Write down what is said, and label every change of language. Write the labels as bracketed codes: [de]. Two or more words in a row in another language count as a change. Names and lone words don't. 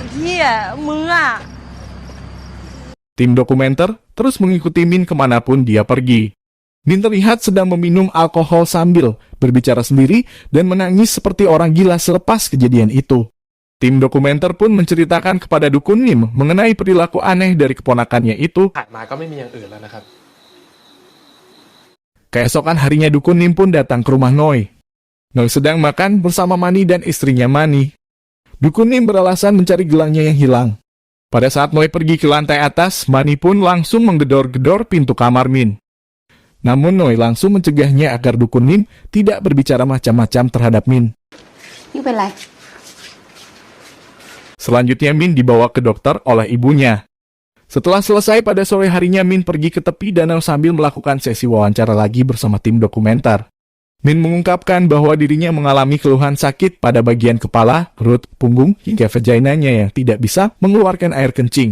[id] Tim dokumenter terus mengikuti Min kemanapun dia pergi. Min terlihat sedang meminum alkohol sambil berbicara sendiri dan menangis seperti orang gila selepas kejadian itu. Tim dokumenter pun menceritakan kepada Dukun Nim mengenai perilaku aneh dari keponakannya itu. [th] ผ่านมาก็ไม่มีอย่างอื่นแล้วนะครับ [id] Keesokan harinya Dukun Nim pun datang ke rumah Noi. Noi sedang makan bersama Mani dan istrinya Mani. Dukun Nim beralasan mencari gelangnya yang hilang. Pada saat Noi pergi ke lantai atas, Mani pun langsung menggedor-gedor pintu kamar Min. Namun Noi langsung mencegahnya agar Dukun Nim tidak berbicara macam-macam terhadap Min. [th] นี่เป็นไร [id] Selanjutnya Min dibawa ke dokter oleh ibunya. Setelah selesai pada sore harinya, Min pergi ke tepi danau sambil melakukan sesi wawancara lagi bersama tim dokumenter. Min mengungkapkan bahwa dirinya mengalami keluhan sakit pada bagian kepala, perut, punggung, hingga vaginanya yang tidak bisa mengeluarkan air kencing.